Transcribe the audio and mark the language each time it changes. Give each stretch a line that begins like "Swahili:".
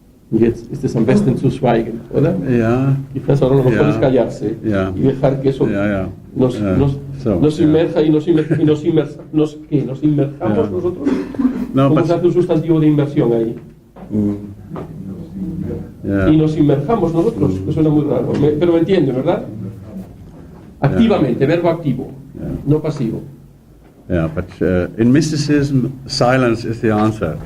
German: Und jetzt ist es am besten zu schweigen, oder? Ja.
Spanish: Quizás ahora lo mejor es callarse
German: Ja.
Spanish: y dejar que eso nos inmerja y nos inmerjamos nosotros. No, ¿Cómo se hace un sustantivo de inmersión ahí? Y nos inmerjamos nosotros, que suena muy raro, pero me entiende, ¿verdad? Activamente, verbo activo, no pasivo.
English: Yeah, but in mysticism, silence is the answer.